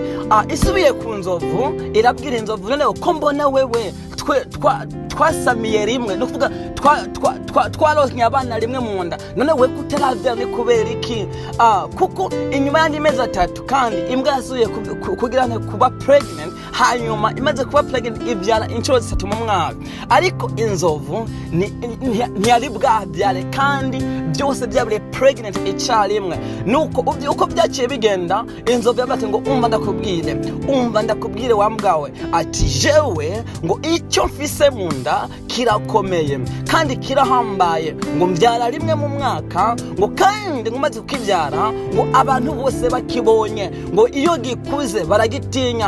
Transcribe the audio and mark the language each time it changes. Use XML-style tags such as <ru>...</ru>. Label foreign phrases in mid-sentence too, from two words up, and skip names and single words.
<rn>Isubiye ku nzovu, irabwira inzovu, none ko mbona wewe twasamiye rimwe, no kuvuga twarosnya abana rimwe mu nda, none we kutarabyara ni kubera iki? Kuko inyuma y'andi mezi 3 kandi imbwa yasubiye kugira kuba pregnant, hanyuma imaze kuba pregnant ibyara inshuro 3 mu mwaka. Ariko inzovu ntiyari bwabyare kandi byose byabire pregnant icyarimwe. Nuko uko byaciye bigenda, inzovu yabati ngo umva ndakubwire wa mbwawe, ati jewe ngo icyo mfise mu nda kirakomeye kandi kirahambaye, ngo mbyara rimwe mu mwaka, ngo kandi ngumaze kukibyara ngo abantu bose bakibonye ngo iyo gikuze baragitinya.</rn>